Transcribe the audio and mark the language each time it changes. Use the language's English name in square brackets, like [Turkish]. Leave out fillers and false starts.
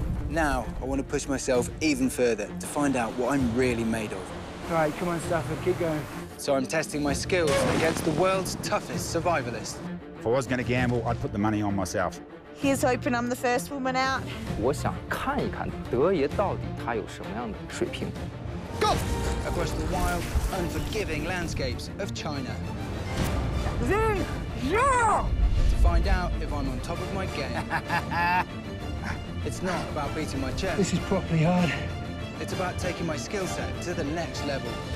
[English] Now, I want to push myself even further to find out what I'm really made of. All right, come on, Stafford, keep going. So I'm testing my skills against the world's toughest survivalist. If I was going to gamble, I'd put the money on myself. Here's hoping I'm the first woman out. [Chinese] 我想看一看德爷到底他有什么样的水平。 [English] Go! Across the wild, unforgiving landscapes of China. To find out if I'm on top of my game. It's not about beating my chest. This is properly hard. It's about taking my skill set to the next level.